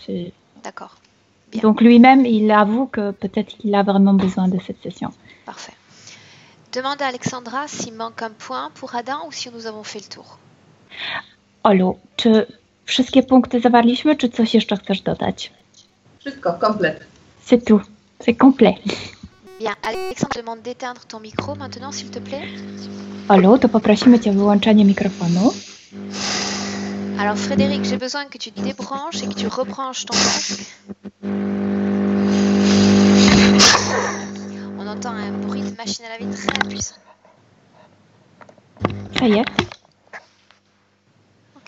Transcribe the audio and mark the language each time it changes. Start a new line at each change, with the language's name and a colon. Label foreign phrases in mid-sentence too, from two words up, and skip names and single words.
French: D'accord. Bien. Donc lui-même, il avoue que peut-être qu'il a vraiment besoin de cette session. Parfait. Demande à Alexandra s'il manque un point pour Adam ou si nous avons fait le tour.
Polish: Olu, czy wszystkie punkty zawarliśmy, czy coś jeszcze chcesz dodać? Wszystko, komplet.
French: C'est tout, c'est complet. Bien, Alexandre demande d'éteindre ton micro maintenant, s'il te plaît.
Polish: Olu, to poprosimy Cię o wyłączenie mikrofonu.
French: Alors Frédéric, j'ai besoin que tu te débranches et que tu rebranches ton casque. On entend un bruit de machine à laver très puissant. Ça y est. Ok.